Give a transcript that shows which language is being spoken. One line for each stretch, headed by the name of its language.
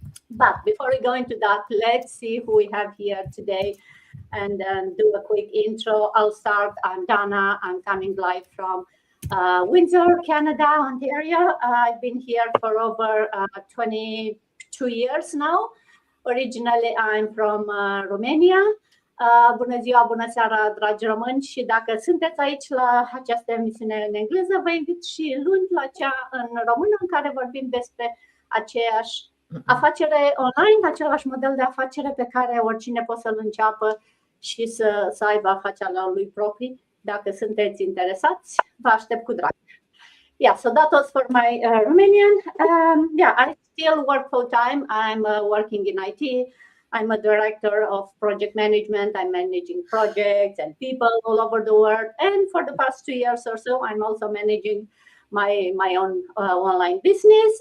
English: But before we go into that, let's see who we have here today and do a quick intro. I'll start. I'm Dana. I'm coming live from Windsor, Canada, Ontario. I've been here for over 22 years now. Originally, I'm from Romania.
Romanian: Bună ziua, bună seara, dragi români, și dacă sunteți aici la această emisiune în engleză, vă invit și luni la cea în română, în care vorbim despre aceeași afacere online, același model de afacere pe care oricine poate să-l înceapă și să aibă afacerea lui proprii. Dacă sunteți interesați, vă aștept cu drag.
English: Yeah, so that was for my Romanian. I still work full time. I'm working in IT. I'm a director of project management. I'm managing projects and people all over the world. And for the past 2 years or so, I'm also managing my own online business.